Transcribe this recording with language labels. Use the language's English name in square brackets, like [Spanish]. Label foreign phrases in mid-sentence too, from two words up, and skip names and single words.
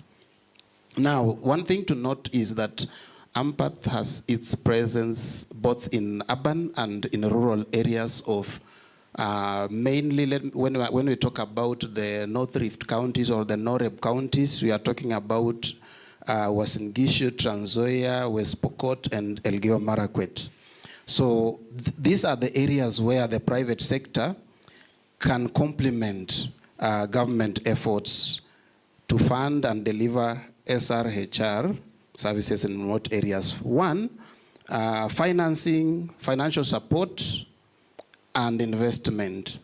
[English] Now, one thing to note is that AMPATH has its presence both in urban and in rural areas of mainly, when we talk about the North Rift counties or the Noreb counties, we are talking about Uasin Gishu, Trans Nzoia, West Pokot, and Elgeyo Marakwet. So these are the areas where the private sector can complement government efforts to fund and deliver SRHR services in remote areas. One, financing, financial support, and investment.